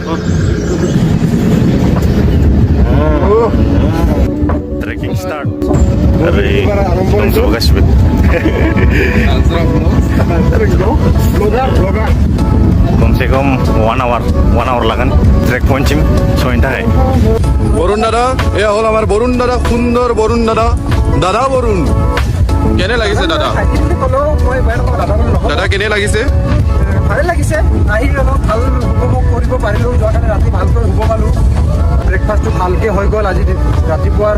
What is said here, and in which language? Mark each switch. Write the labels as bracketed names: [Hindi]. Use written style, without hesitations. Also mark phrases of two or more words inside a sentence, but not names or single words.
[English] trekking start. [Bodo] ओरै दंजोबो गासिबो। कमसे कम 1 आवर लागोन [English] trek pointsim [Bodo] सहैनो थाखाय। [Assamese] বরুণ দাদা, এয়া হ'ল আমাৰ বৰুণ দাদা, সুন্দৰ বৰুণ দাদা। দাদা বৰুণ, কেনে লাগিছে দাদা? দাদা কেনে লাগিছে? ভালে লাগিছে। আহি অলপ ভাল উপভোগ কৰিব পাৰিলোঁ। যোৱাকালি ৰাতি ভালকৈ শুব পালোঁ। ব্ৰেকফাষ্টটো ভালকৈ হৈ গ'ল আজি ৰাতিপুৱাৰ।